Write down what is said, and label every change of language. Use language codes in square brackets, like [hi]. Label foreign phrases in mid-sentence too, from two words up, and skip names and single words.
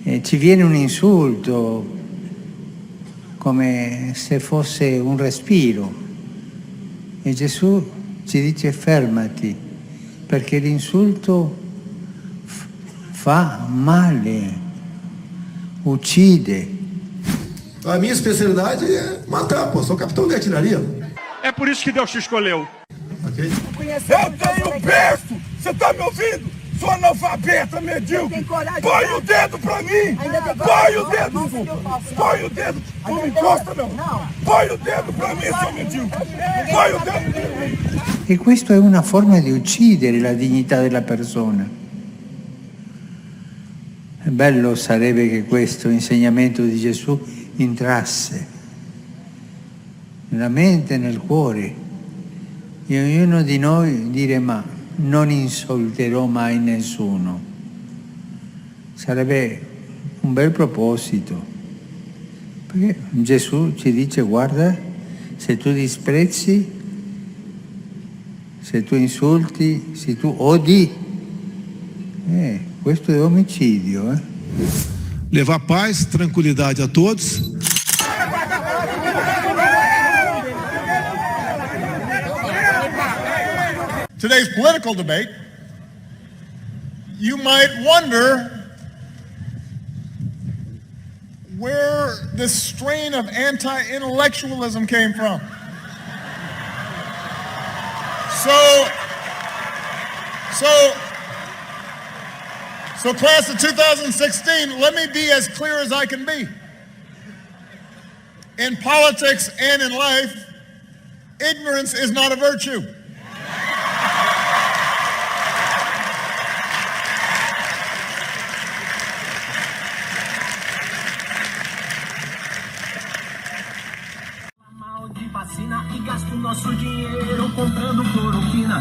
[it] ci viene un insulto come se fosse un respiro e Gesù ci dice fermati, perché l'insulto fa male, uccide. [pt] A minha especialidade é matar, pô. Sou capitão de artilharia. É por isso que Deus te escolheu. Ok? Eu tenho berço! Você tá me ouvindo? Sou analfabeta, medíocre! Põe o dedo pra mim! Põe o dedo! Põe o dedo! Não me encosta, não! Põe o dedo pra mim, seu medíocre! Põe o dedo pra mim! [it] E questo è una forma di uccidere la dignità della persona. Bello sarebbe che questo insegnamento di Gesù entrasse nella mente e nel cuore e ognuno di noi dire ma non insulterò mai nessuno. Sarebbe un bel proposito, perché Gesù ci dice guarda, se tu disprezzi, se tu insulti, se tu odi, questo è omicidio. [pt] Levar paz, tranquilidade a todos. [en] Today's political debate, you might wonder where this strain of anti-intellectualism came from. So class of 2016, let me be as clear as I can be. In politics and in life, ignorance is not a virtue. [pt] Vacina e gasta o nosso dinheiro comprando cloroquina.